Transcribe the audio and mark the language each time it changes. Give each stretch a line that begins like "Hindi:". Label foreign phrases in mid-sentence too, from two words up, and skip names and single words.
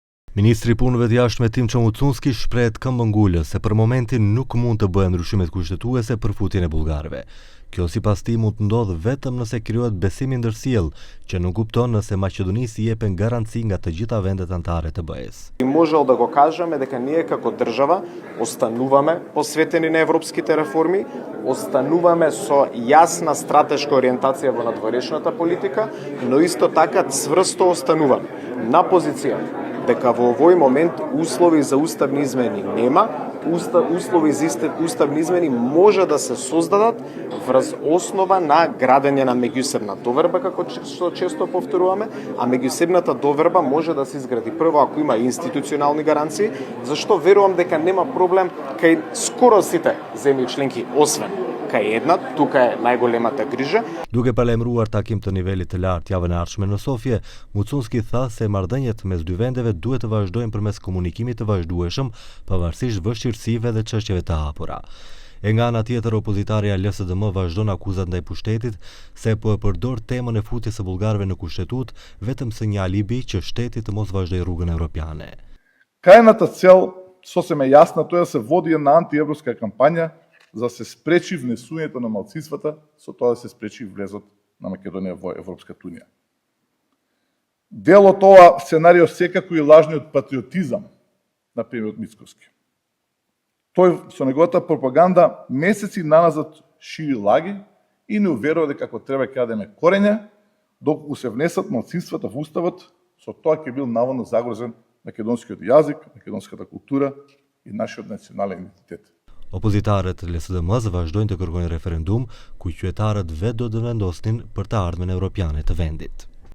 Albanian: Ministri i punëve të jashtme Timço Mucunski shprehet këmbëngulë se për momentin nuk mund të bëhen ndryshimet kushtetuese për futjen e bullgarëve. Kjo sipas tij mund të ndodhë vetëm nëse krijohet besim i ndërsjellë, që nuk kupton nëse Maqedonisë i jepen garanci nga të gjitha vendet anëtare të BE-s.
Macedonian: Можел да го кажеме дека ние како држава остануваме посветени на европските реформи, остануваме со јасна стратешка ориентација во надворешната политика, но исто така цврсто остануваме на позиција дека во овој момент услови за уставни измени нема, услови за уставни измени може да се создадат врз основа на градење на меѓусебна доверба, како што често повторуваме, а меѓусебната доверба може да се изгради прво ако има институционални гаранции, зашто верувам дека нема проблем кај скоро сите земји членки, освен кај една, тука е најголемата грижа.
Albanian: Duke paralajmëruar takim të nivelit të lartë javën e ardhshme në Sofje, Mucunski tha se marrëdhëniet mes dy vendeve duhet të vazhdojnë përmes komunikimit të vazhdueshëm, pavarësisht vështirësive dhe çështjeve të hapura. E nga ana tjetër, opozitarja LSDM vazhdon akuzat ndaj pushtetit se po e përdor temën e futjes së bullgarëve në kushtetut vetëm si një alibi që shteti të mos vazhdojë rrugën европјане.
Macedonian: Крајната цел сосем е јасна, тоа е да се води една антиевропска кампања за да се спречи внесувањето на малцинствата, со тоа да се спречи влезот на Македонија во Европската унија. Дел од ова сценарио секако и лажниот патриотизам на премиерот Мицкоски. Тој со неговата пропаганда месеци наназад шири лаги и не уверува дека ако треба ќе дадеме корења, доколку се внесат малцинствата во уставот, со тоа ќе бил наводно загрозен македонскиот јазик, македонската култура и нашиот национален идентитет.
Albanian: Opozitarët LSDM-s vazhdojnë të kërkojnë referendum ku qytetarët vetë do të vendosnin për të ardhmen evropiane të vendit.